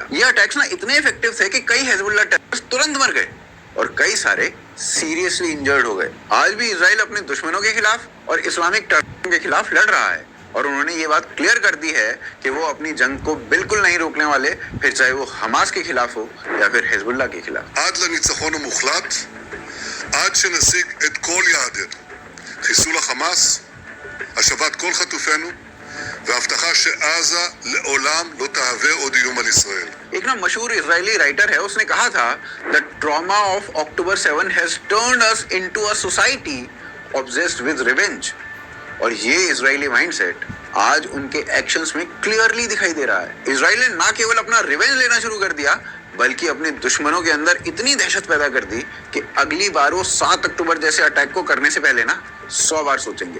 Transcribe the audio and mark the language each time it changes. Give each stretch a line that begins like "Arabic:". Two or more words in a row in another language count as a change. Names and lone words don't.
Hindi: ये अटैक्स ना इतने इफेक्टिव थे कि कई हिजबुल्लाह टेररिस्ट तुरंत मर गए और कई सारे
English: seriously injured
Hindi: हो गए। आज भी इजराइल अपने दुश्मनों के खिलाफ और
English: Islamic terrorism
Hindi: के खिलाफ लड़ रहा है और उन्होंने ये बात क्लियर कर दी है कि वो अपनी जंग को बिल्कुल नहीं रोकने वाले, फिर चाहे वो हमास के खिलाफ हो या फिर हिजबुल्लाह के खिलाफ।
Hebrew: עד לניצחון המוחלט, עד שנשיג את כל יעדינו, חיסול החמאס, השבת כל חטופינו והבטחה שעזה לעולם לא תהווה עוד איום על ישראל.
Hindi: एक ना मशहूर इजरायली राइटर है, उसने कहा था,
English: The trauma of October 7 has turned us into a society obsessed with revenge.
Hindi: और ये इजरायली माइंडसेट आज उनके एक्शंस में क्लियरली दिखाई दे रहा है। इजराइल ने ना केवल अपना रिवेंज लेना शुरू कर दिया, बल्कि अपने दुश्मनों के अंदर इतनी दहशत पैदा कर दी कि अगली बार वो 7 अक्टूबर जैसे अटैक को करने से पहले ना 100 बार सोचेंगे।